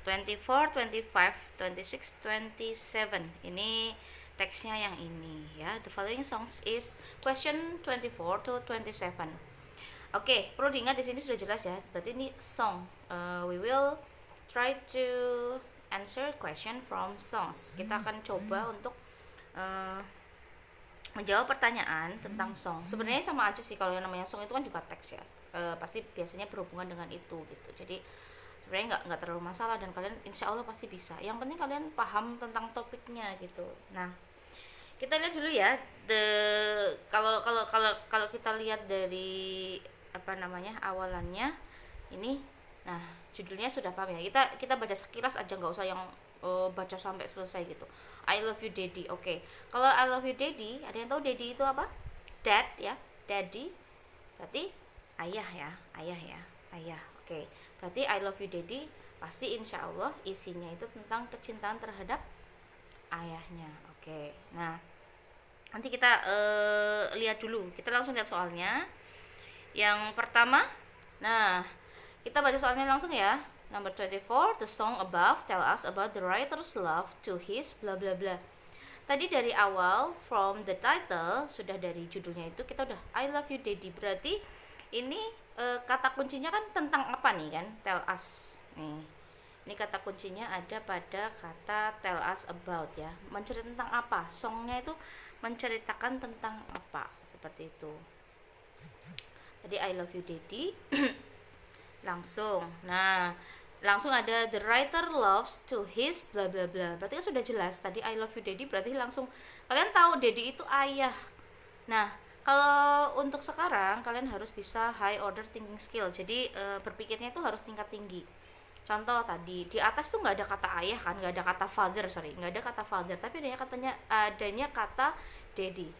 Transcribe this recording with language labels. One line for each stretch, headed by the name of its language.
Indonesian: 24, 25, 26, 27. Ini teksnya yang ini ya.
English: The following songs is question 24 to 27.
Indonesian: Oke, perlu diingat di sini sudah jelas ya. Berarti ini song.
English: We will try to answer question from songs.
Indonesian: Kita akan coba untuk menjawab pertanyaan tentang song. Sebenarnya sama aja sih, kalau yang namanya song itu kan juga teks ya. Pasti biasanya berhubungan dengan itu gitu. Jadi sebenarnya nggak terlalu masalah dan kalian insya Allah pasti bisa. Yang penting kalian paham tentang topiknya gitu. Nah, kita lihat dulu ya. Kalau kita lihat dari awalannya ini. Nah, judulnya sudah paham ya. Kita baca sekilas aja, nggak usah yang baca sampai selesai gitu.
English: I love you daddy. Oke. Kalau I love you daddy,
Indonesian: ada yang tahu
English: daddy itu apa? Dad ya.
Indonesian: Daddy berarti ayah ya. Ayah. Oke. Berarti I love you daddy pasti insya Allah isinya itu tentang kecintaan terhadap ayahnya. Oke. Nah, nanti kita lihat dulu. Kita langsung lihat soalnya. Yang pertama, nah, kita baca soalnya langsung ya.
English: Number 24, the song above tell us about the writer's love to his bla bla bla.
Indonesian: Tadi dari awal,
English: from the title,
Indonesian: sudah dari judulnya itu kita udah I love you daddy. Berarti ini kata kuncinya kan tentang apa nih kan?
English: Tell us.
Indonesian: Nih. Ini kata kuncinya ada pada kata
English: tell us about
Indonesian: ya. Menceritakan tentang apa? Songnya itu menceritakan tentang apa? Seperti itu. Tadi
English: I love you daddy.
Indonesian: Langsung. Nah, langsung ada
English: the writer loves to his bla bla bla.
Indonesian: Berarti kan sudah jelas. Tadi
English: I love you daddy
Indonesian: berarti langsung kalian tahu daddy itu ayah. Nah, kalau untuk sekarang kalian harus bisa
English: high order thinking skill.
Indonesian: Jadi berpikirnya itu harus tingkat tinggi. Contoh tadi di atas tuh nggak ada kata ayah kan, nggak ada kata father, nggak ada kata father, tapi adanya kata daddy.